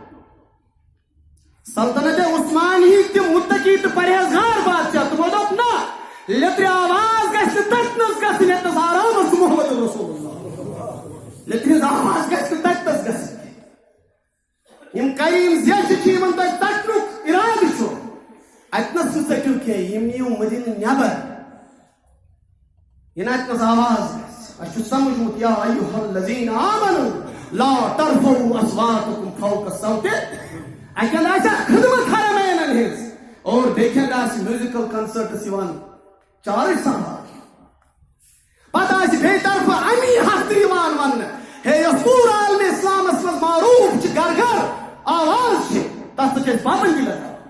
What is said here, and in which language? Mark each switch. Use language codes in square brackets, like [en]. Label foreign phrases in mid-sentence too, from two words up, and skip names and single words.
[ks] سلطنت عثمانی تہِ مُتقی تہٕ پرہیزگار بادشاہ تِمو دوٚپ نہ لیٚترِ آواز گژھِ نہٕ تٔتنس گژھٕنۍ ییٚتنس آرامس چھُ محمد رسول اللہ لیٚترِ ہٕنٛز آواز گژھِ نہٕ تٔتنس گژھٕنۍ یِم کرِ یِم زیچھِ چھِ یِمن تۄہہِ ژٹنُک اِرادٕ چھُ اتنس نہٕ ژٔٹِو کینٛہہ یِم نِیِو مدیٖنہٕ نٮ۪بر یہِ نہٕ اتنس آواز گژھِ اسہِ چھُ سمجھمُت [ar] یا ایُہا الذین آمنوا لا ترفعوا اصواتکم فوق الصوت [ks] اکہِ اندٕ آسہِ خدمت حرمینن ہٕنٛز اور بیٚکہِ اندٕ آسہِ [en] musical concerts [ks] یِوان چارٕج سنبھال پتہٕ آسہِ بیٚیہِ طرفہٕ امی حق تہِ یِوان وننہٕ ہے یۄس پوٗرٕ عالمہِ اسلامس منٛز معروٗف چھِ گر گر آواز چھِ تتھ سۭتۍ چھِ أسۍ پابندی لگاوان